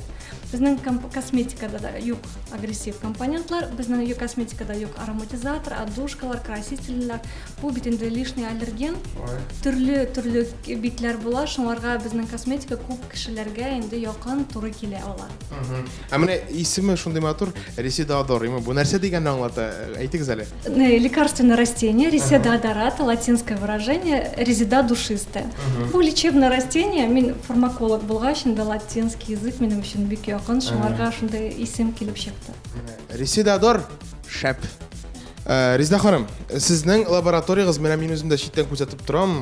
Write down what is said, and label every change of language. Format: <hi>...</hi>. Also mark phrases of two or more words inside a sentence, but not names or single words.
<tt>Безнең косметикада да юк агрессив компонентлар, безнең косметикада юк ароматизатор, отдушкалар, красительләр. Бу бит инде</tt> <ru>лишний аллерген.</ru> <tt>Төрле битләр була, шуңарга безнең косметика күп кешеләргә инде якын туры килә ала. Менә исеме шундый матур, Реседадор. Бу нәрсә дигәнне аңлата? Әйтегез әле.</tt> <ru>Лекарственное растение, Реседадорат, латинское выражение, резида душистая.</ru> <tt>Бу</tt> <ru>лечебное растение,</ru> <tt>мин фармаколог булгач, инде</tt> <ru>латинский язык</ru> <tt>минем өчен бик якын, шуңарга шундай исем килеп чыкты. Реседадор шәп. Риза ханым, сезнең лабораториягыз менә мин үзем дә читтән күзәтеп торам.</tt>